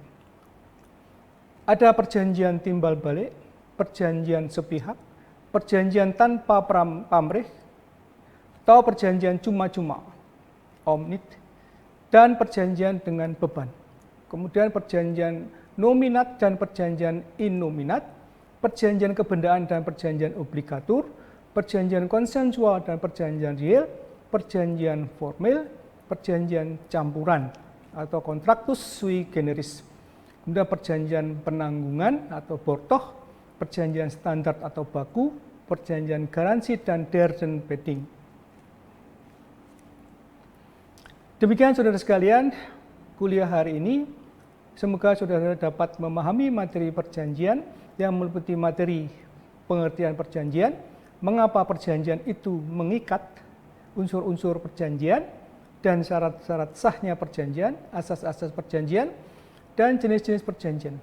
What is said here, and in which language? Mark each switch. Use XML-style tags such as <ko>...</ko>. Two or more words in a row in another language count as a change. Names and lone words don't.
<id>Ada perjanjian timbal balik, perjanjian sepihak, perjanjian tanpa pamrih, atau perjanjian cuma-cuma, omnid, dan perjanjian dengan beban. Kemudian perjanjian nominat dan perjanjian innominat, perjanjian kebendaan dan perjanjian obligatur, perjanjian konsensual dan perjanjian real, perjanjian formil, perjanjian campuran atau</id> <la>kontraktus sui generis.</la> <id>Kemudian perjanjian penanggungan atau bortoh, perjanjian standar atau baku, perjanjian garansi, dan</id> <nl>derden bedding.</nl> <id>Demikian saudara sekalian, kuliah hari ini. Semoga saudara dapat memahami materi perjanjian yang meliputi materi pengertian perjanjian, mengapa perjanjian itu mengikat, unsur-unsur perjanjian, dan syarat-syarat sahnya perjanjian, asas-asas perjanjian, dan jenis-jenis perjanjian.</id>